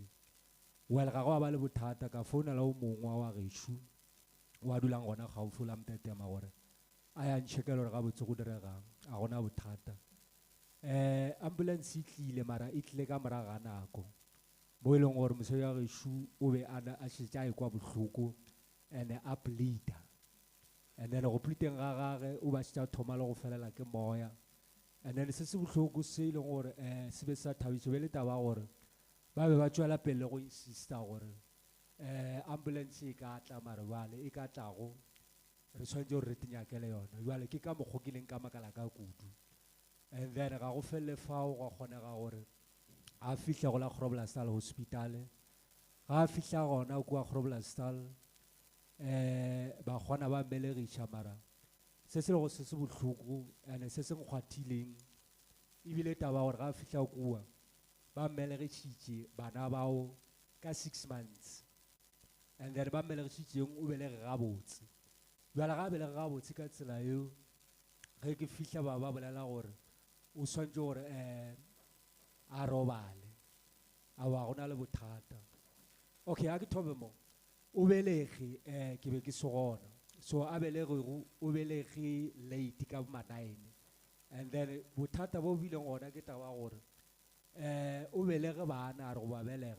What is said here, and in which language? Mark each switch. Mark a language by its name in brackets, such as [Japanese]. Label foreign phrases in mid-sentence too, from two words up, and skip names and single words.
[Northern Sotho] Well, ga go ba le bothata ka founela o mongwe wa gešo wa dulang gona gaufi la Mtetema gore a ya ntšhekela gore ga botse go diregang, a gona bothata. Ambulance e tlile mara e tlile ka morago ga nako mo e leng gore mosadi wa gešo o be a šetše a ekwa bohloko and a bleeda, [English] and then [Northern Sotho] go bleedeng ga gage o ba šetše a thoma le go felela ke moya, [English] and then [Northern Sotho] se se bohloko se e leng gore se be sa thabišo be le taba gore ba be ba tšwela pele go insista gore ambulance e ka tla mare bjale e ka tlago re tshwanetse gore re tinyakele yona. Bjale ke ka mokgwa ke leng ka makala ka kudu, [English] and then [Northern Sotho] ga go felele fao ga kgonega gore a fihle go la Groblersdal Hospital. Ga a fihla gona kua Groblersdal ba kgona ba mmelegiša mara se se lego se se bohloko and se se nkgwathileng ebile taba gore ga a fihla kua ba mmelegišitše bana bao ka 6 months, [English] and then [Northern Sotho] ba mmelegišitšeng o belege gabotse. Bjale ga a belege gabotse ka tsela eo ge ke fihla ba bolela gore o swantše gore a robale a ba gona le bothata. Okay, a ke thome mo o belege ke be ke se gona, so a belegego o belege late ka ma 9, [English] and then [Northern Sotho] bothata bo bileng gona ke taba gore o belege bana a re go ba belega.